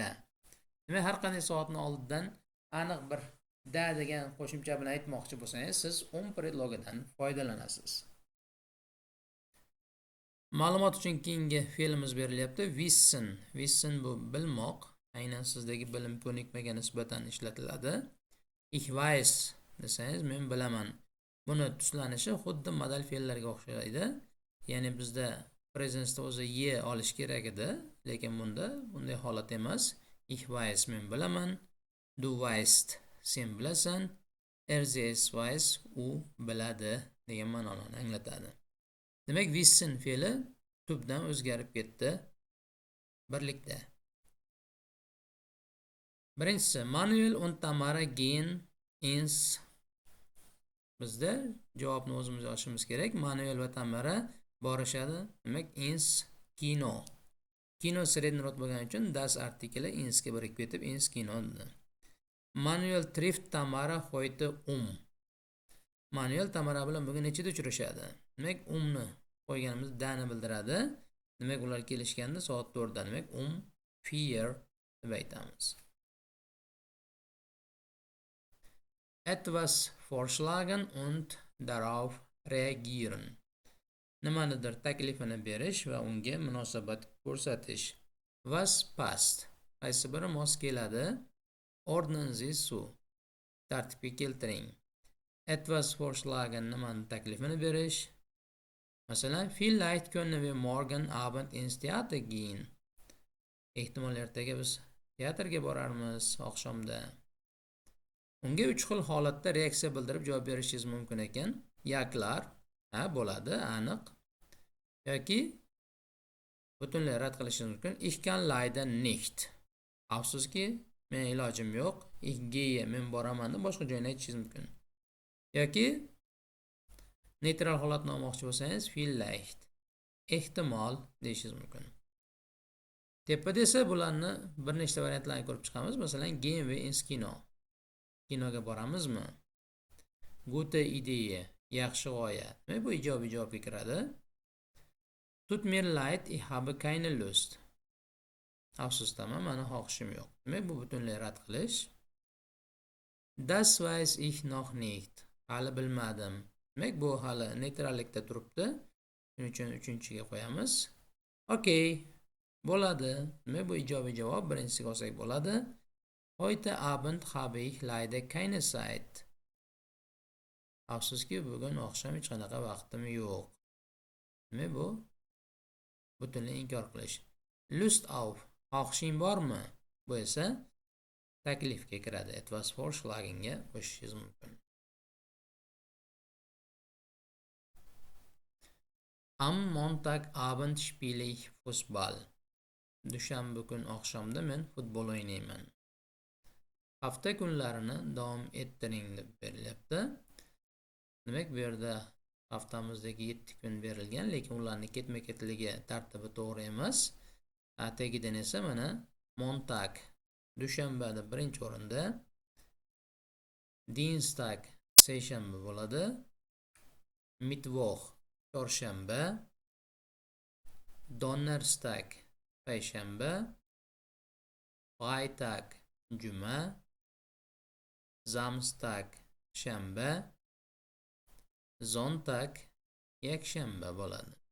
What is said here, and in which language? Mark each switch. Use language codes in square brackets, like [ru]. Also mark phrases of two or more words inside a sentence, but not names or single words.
[uz] Demak, har qanday soatni oldidan aniq bir da degan qo'shimcha bilan aytmoqchi bo'lsangiz, siz predlogidan foydalanasiz. Ma'lumot uchun keyingi fe'limiz berilyapti. [de] Wissen. Wissen [uz] bu bilmoq. Aynan sizdagi bilim ko'nikmaga nisbatan ishlatiladi. [de] Ich weiß [uz] desangiz, men bilaman. Buni tuslanishi xuddi modal fe'llarga o'xshaydi. Ya'ni bizda presence'da o'zi ye olish kerak edi, lekin bunda bunday holat emas. [de] Ich weiß, [uz] men bilaman. [de] Du weißt, [uz] sen bilasan. [de] Sie weiß, [uz] u biladi degan ma'noni anglatadi. Demak, wissen fe'li tubdan o'zgarib ketdi birlikda. Birinchisi, [de] Manuel und Tamara gehen ins. [uz] Bizda javobni o'zimiz yozishimiz kerak. Manuel va Tamara borishadi. [de] Demak, ins kino. [uz] Kino sredniy rod bo'lgani uchun das artikli insga birikib ketib [de] ins kino [uz] dedi. [de] Manuel trifft Tamara heute [uz] Manuel Tamara bilan bugun nechida uchrashadi? Demak, ni qo'yganimiz dani bildiradi. Demak, ular kelishganda soat 4 da. Demak, 4 deb aytamiz. [de] Etwas vorschlagen und darauf reagieren. [uz] Nimanidir taklifini berish va unga munosabat ko'rsatish. [de] Was passt? [uz] Qaysi biri mos keladi? [de] Ordnen Sie zu. [uz] Tartibga keltiring. [de] Etwas vorschlagen [uz] nimani taklifini berish. Masalan, [de] vielleicht können wir morgen Abend ins Theater gehen. [uz] Ehtimol ertaga biz teatrga borarmiz oqshomda. Unga 3 xil holatda reaksiya bildirib javob berishingiz mumkin ekan. [de] Ja klar, [uz] ha bo'ladi, aniq. Yoki butunlay rad qilishingiz mumkin. [de] Ich kann leider nicht. [uz] Afsuski, Men ilojim yo'q. [de] Ich gehe, [uz] men boraman deb boshqa joyni aytishingiz mumkin. Yoki neytral holatni olmoqchi bo'lsangiz, vielleicht, ehtimol deyishingiz mumkin. Tepada esa bularni bir nechta variantlarni ko'rib chiqamiz. Masalan, [de] gehen wir ins Kino. [uz] Kinoga boramizmi? [de] Gute Idee, [uz] yaxshi g'oya. Demak, bu ijobiy javobga kiradi. [de] Tut mir leid, ich habe keine Lust. [uz] Afsusdaman, meni xohishim yo'q. Demak, bu butunlay rad qilish. [de] Das weiß ich noch nicht. [uz] Hali bilmadim. Demak, bu hali neytrallikda turibdi. Shuning uchun 3-chiga qo'yamiz. Okay, bo'ladi. Demak, bu ijobiy javob. Birinchisiga olsak bo'ladi. [de] Heute Abend habe ich leider keine Zeit. [uz] Afsuski, bugun oqshom hech qanaqa vaqtim yo'q. Demak, bu butunlay inkor qilish. [de] Lust auf. [uz] Xohishing bormi? Bu esa taklifga kiradi. [de] Etwas vorschlagenga [uz] qo'shishingiz mumkin. [de] Am Montagabend spiele ich Fußball. [uz] Dushanba kun oqshomda men futbol o'ynayman. Hafta kunlarini davom ettiring deb berilyapti. Demak, bu yerda haftamizdagi 7 kun berilgan, lekin ularning ketma-ketligi tartibi to'g'ri emas. Tagidan esa mana Montag dushanbada birinchi o'rinda, Dienstag seshanba bo'ladi, Mittwoch chorshanba, Donnerstag payshanba, Freitag juma, Samstag shanba, Sonntag yakshanba bo'ladi.